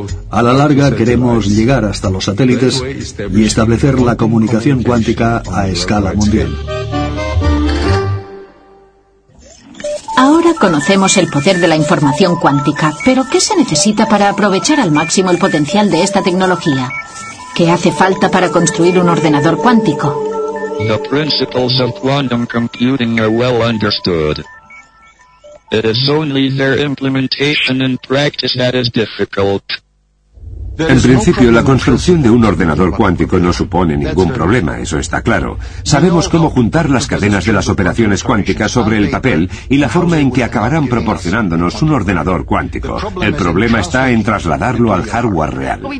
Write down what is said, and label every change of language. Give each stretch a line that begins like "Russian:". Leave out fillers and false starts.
Spanish: A la larga queremos llegar hasta los satélites y establecer la comunicación cuántica a escala mundial. Ahora conocemos el poder de la información cuántica, pero ¿qué se necesita para aprovechar al máximo el potencial de esta tecnología? ¿Qué hace falta para construir un ordenador cuántico?
English: The principles of quantum computing are well understood. It is only their implementation in practice that is difficult.
Spanish: En principio, la construcción de un ordenador cuántico no supone ningún problema, eso está claro. Sabemos cómo juntar las cadenas de las operaciones cuánticas sobre el papel y la forma en que acabarán proporcionándonos un ordenador cuántico. El problema está en trasladarlo al hardware real.